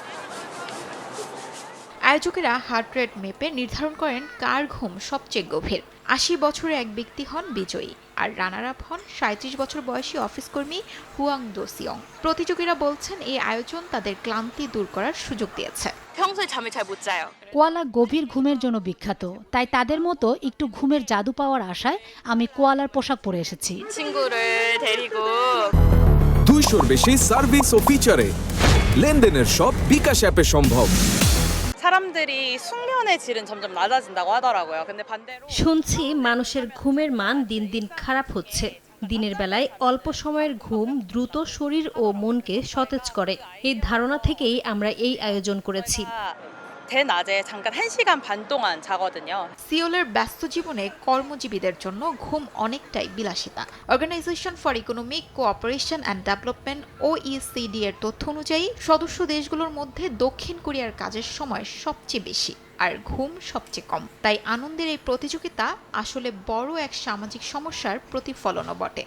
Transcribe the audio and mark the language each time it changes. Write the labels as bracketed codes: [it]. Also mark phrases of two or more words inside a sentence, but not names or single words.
[bn] আয়োজকেরা হার্ট রেট মেপে নির্ধারণ করেন কার ঘুম সবচেয়ে গভীর। ৮০ বছরের এক ব্যক্তি হন বিজয়ী, আর রানার আপ হন ৩৭ বছর বয়সী অফিসকর্মী হুয়াং দো সিয়ং। প্রতিযোগীরা বলছেন এই আয়োজন তাদের ক্লান্তি দূর করার সুযোগ দিয়েছে। [ko] 평소에 잠을 잘 못 자요. [bn] কোয়ালা গভীর ঘুমের জন্য বিখ্যাত, তাই তাদের মতো একটু ঘুমের জাদু পাওয়ার আশায় আমি কোয়ালার পোশাক পরে এসেছি। [ko] 친구를 데리고 [bn] 200র বেশি সার্ভিস ও ফিচারে লেনদেনের সব বিকাশ অ্যাপে সম্ভব। [ko] 사람들이 숙면의 질은 점점 낮아진다고 하더라고요. 근데 반대로 [bn] শুনছি মানুষের ঘুমের মান দিন দিন খারাপ হচ্ছে। দিনের বেলায় অল্প সময়ের ঘুম দ্রুত শরীর ও মনকে সতেজ করে। এই ধারণা থেকেই আমরা এই আয়োজন করেছি। [ko] 대낮에 잠깐 1시간 반 동안 자거든요. [bn] সিওলের ব্যস্ত জীবনে কর্মজীবীদের জন্য ঘুম অনেকটাই বিলাসিতা। অর্গানাইজেশন ফর ইকোনমিক কোঅপারেশন অ্যান্ড ডেভেলপমেন্ট OECD এর তথ্য অনুযায়ী সদস্য দেশগুলোর মধ্যে দক্ষিণ কোরিয়ার কাজের সময় সবচেয়ে বেশি আর ঘুম সবচেয়ে কম। তাই আনন্দের এই প্রতিযোগিতা আসলে বড় এক সামাজিক সমস্যার প্রতিফলনও বটে।